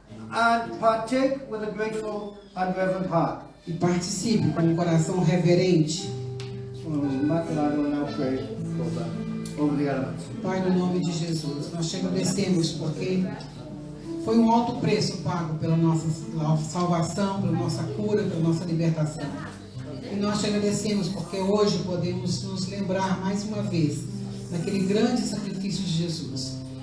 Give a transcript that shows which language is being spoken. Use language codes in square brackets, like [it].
[en] and partake with a grateful and reverent heart. [pt] E participe com um coração reverente. [en] Matt and I will now pray over the elements. [pt] Pai, no nome de Jesus, nós te agradecemos porque foi um alto preço pago pela nossa salvação, pela nossa cura, pela nossa libertação. E nós te agradecemos porque hoje podemos nos lembrar mais uma vez daquele grande sacrifício de Jesus.